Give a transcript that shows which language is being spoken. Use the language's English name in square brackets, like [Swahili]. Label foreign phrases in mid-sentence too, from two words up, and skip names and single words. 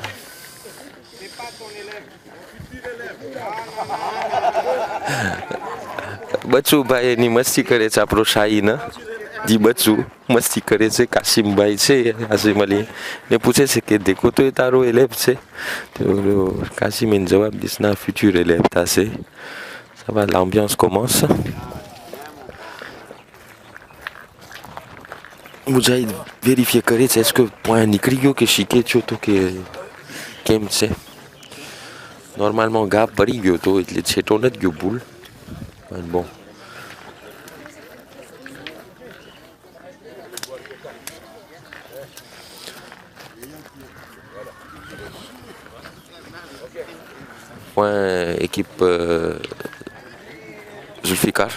[Gujarati] બચ્ચું ભાઈ એની મસ્તી કરે છે આપણો શાહી ને જી બચ્ચું મસ્તી કરે છે કાશિમભાઈ છે કાશિમ અલી ને પૂછે છે કે દેખો તો એ તારો élève છે તો કાશિમ એને જવાબ દીશ ના [French] futur élève [Gujarati] થશે. [French] Ça va, l'ambiance commence. [Gujarati] મુજાહિદ વેરીફાઈ કરે છે [French] est-ce que point [Gujarati] નીકળી ગયો કે શીખે છો તો કે કેમ છે. નોર્માલમાં ગાપ પડી ગયો તો એટલે છેટો નથી ગયો ભૂલ પણ bon. [French] Point équipe Zulfikar.